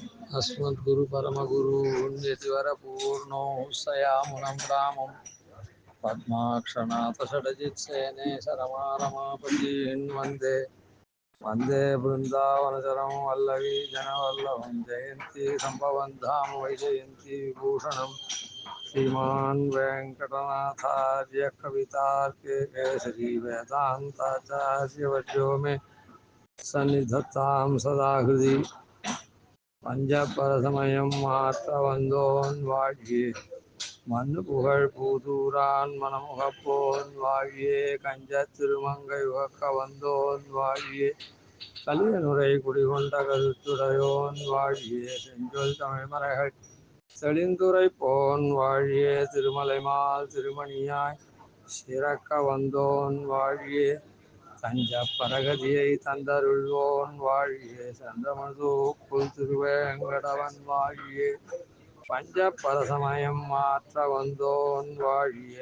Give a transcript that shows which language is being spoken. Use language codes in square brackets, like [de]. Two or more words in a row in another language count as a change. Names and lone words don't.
[sa] अस्मद्गुरु परमगुरु यतिवर पूर्णो सयामुनं रामं पद्माक्षनाथषडजित्सेने शरमारमापतीन् वन्दे वन्दे बृन्दावनचरं वल्लवी जनवल्लभं जयन्ती सम्भवं धाम वैजयन्ती विभूषणं श्रीमान् वेङ्कटनाथार्य कवितार्के केसरी वेदान्ताचार्यवर्यो मे सन्निधत्तां सदा हृदि [ta] பஞ்சபரசமயம் மாற்ற வந்தோன் வாழியே மண்ணு புகழ் பூதூரான் மனமுகப்போன் வாழியே கஞ்ச திருமங்கை உகக்க வந்தோன் வாழியே கலிய நுரை குடிகொண்ட கருத்துடையோன் வாழியே செஞ்சொல் தமிழ்மறைகள் தெளிந்துரை போன் வாழியே திருமலைமால் திருமணியாய் சிறக்க வந்தோன் வாழியே தஞ்ச பரகதியை தந்தருள்வோன் வாழியே சந்தமது புல் திருவேங்கடவன் வாழியே பஞ்ச பரசமயம் மாற்ற வந்தோன் வாழியே.